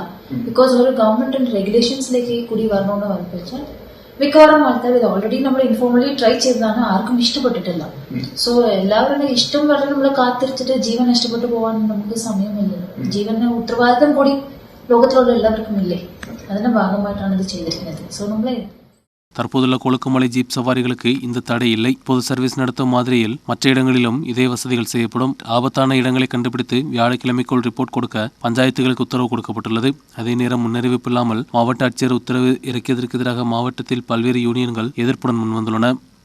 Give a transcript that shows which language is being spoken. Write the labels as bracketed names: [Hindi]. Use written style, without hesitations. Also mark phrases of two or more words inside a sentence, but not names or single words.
[Malayalam] ബിക്കോസ് ഒരു ഗവൺമെന്റ് റെഗുലേഷൻസിലേക്ക് കൂടി വരണമെന്ന് പറഞ്ഞാൽ മിക്കവാറും ആൾക്കാർ ഇത് ഓൾറെഡി നമ്മൾ [English] informally try [Malayalam] ചെയ്തതാണ്, ആർക്കും ഇഷ്ടപ്പെട്ടിട്ടില്ല. സോ എല്ലാവരുടെ ഇഷ്ടം വരെ നമ്മൾ കാത്തിരിച്ചിട്ട് ജീവൻ നഷ്ടപ്പെട്ടു പോകാൻ നമുക്ക് സമയമില്ല. ജീവന് ഉത്തരവാദിത്തം കൂടി ലോകത്തിലുള്ള എല്ലാവർക്കും ഇല്ലേ, അതിന്റെ ഭാഗമായിട്ടാണ് ഇത് ചെയ്തിരിക്കുന്നത്. സോ നമ്മളെ [Tamil] தற்போதுள்ள கொழுக்குமலை ஜீப் சவாரிகளுக்கு இந்த தடை இல்லை. பொது சர்வீஸ் நடத்தும் மாதிரியில் மற்ற இடங்களிலும் இதே வசதிகள் செய்யப்படும். ஆபத்தான இடங்களை கண்டுபிடித்து வியாழக்கிழமைக்குள் ரிப்போர்ட் கொடுக்க பஞ்சாயத்துகளுக்கு உத்தரவு கொடுக்கப்பட்டுள்ளது. அதே நேரம் முன்னறிவிப்பு இல்லாமல் மாவட்ட ஆட்சியர் உத்தரவு இறக்கியதற்கு எதிராக மாவட்டத்தில் பல்வேறு யூனியன்கள் எதிர்ப்புடன் முன்வந்துள்ளன.